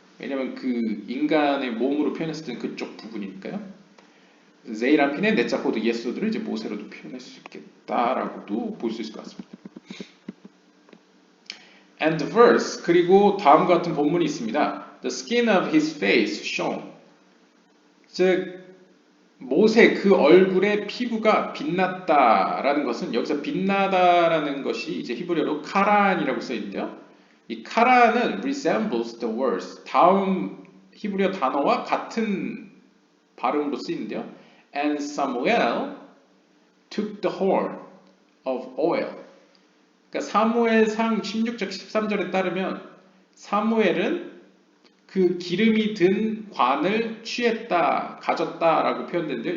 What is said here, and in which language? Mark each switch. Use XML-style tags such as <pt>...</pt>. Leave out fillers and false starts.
<ko>왜냐하면 그 인간의 몸으로 표현했을 때는 그쪽 부분이니까요. 제이란핀의 네자호드 예소드를 이제 모세로도 표현할 수 있겠다라고도 볼 수 있을 것 같습니다.</ko> <en>And the verse,</en> <ko>그리고 다음과 같은 본문이 있습니다.</ko> <en>The skin of his face shone.</en> <ko>즉 모세 그 얼굴의 피부가 빛났다라는 것은 여기서 빛나다라는 것이 이제 히브리어로 카란이라고 써 있는데요. 이 카란은</ko> <en>resembles the words.</en> <ko>다음 히브리어 단어와 같은 발음으로 쓰이는데요.</ko> <en>And Samuel took the horn of oil.</en> <ko>그러니까 사무엘상 16장 13절에 따르면 사무엘은 그 기름이 든 관을 취했다, 가졌다라고 표현되는데요.</ko>